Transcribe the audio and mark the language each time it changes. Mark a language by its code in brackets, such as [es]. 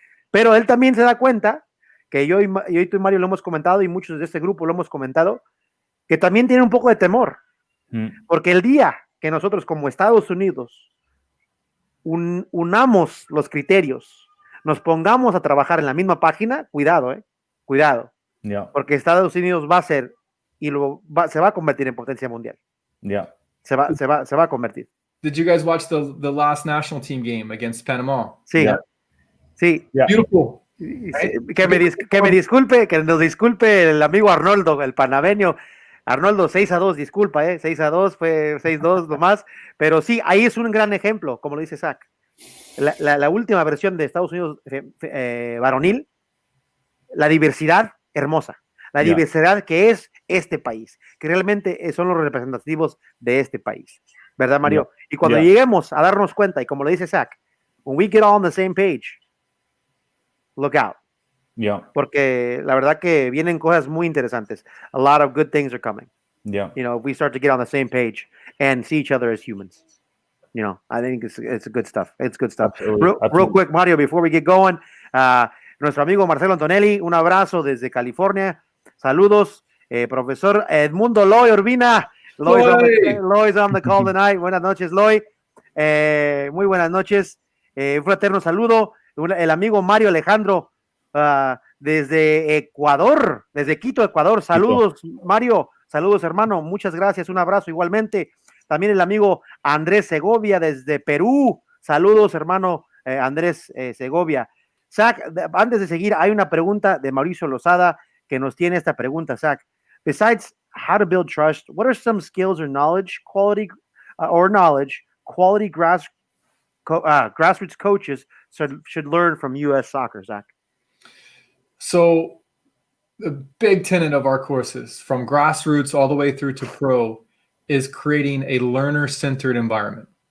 [es] Pero él también se da cuenta, que yo y tú y Mario lo hemos comentado, y muchos de este grupo lo hemos comentado, que también tiene un poco de temor, porque el día que nosotros como Estados Unidos unamos los criterios, nos pongamos a trabajar en la misma página, cuidado, [en] yeah. [es] Porque Estados Unidos va a ser y se va a convertir en potencia mundial. [en] Yeah. [es] Se va a convertir. [en] Did you guys watch the last national team game against Panama? [es] Sí, [en] yeah. [es] Sí. [en] Yeah. Beautiful. Right? [es] Que nos disculpe el amigo Arnoldo, el panameño. Arnoldo, 6-2, disculpa, 6-2, fue 6-2 nomás, pero sí, ahí es un gran ejemplo, como lo dice Zac. La última versión de Estados Unidos varonil, la diversidad hermosa, la diversidad que es este país, que realmente son los representativos de este país, ¿verdad, Mario? Y cuando lleguemos a darnos cuenta, y como lo dice Zac, [en] when we get all on the same page, look out. [es] Porque la verdad que vienen cosas muy interesantes. [en] A lot of good things are coming. You know, if we start to get on the same page and see each other as humans. You know, I think it's good stuff. It's good stuff. Real quick, Mario, before we get going, [es] nuestro amigo [en] Marcelo Antonelli, [es] un abrazo desde California. Saludos, profesor Edmundo Loy Urbina. [en] Loy's on the call tonight. [es] Buenas noches, Loy. Muy buenas noches. Un fraterno saludo. El amigo Mario Alejandro desde Ecuador, desde Quito, Ecuador. Saludos, Mario. Saludos, hermano. Muchas gracias. Un abrazo igualmente. También el amigo Andrés Segovia desde Perú. Saludos, hermano Andrés Segovia. Zac, antes de seguir, hay una pregunta de Mauricio Lozada que nos tiene esta pregunta, Zac. [en] Besides how to build trust, what are some skills or quality grassroots coaches should learn from U.S. soccer, Zac? So the big tenet of our courses, from grassroots all the way through to pro, is creating a learner-centered environment.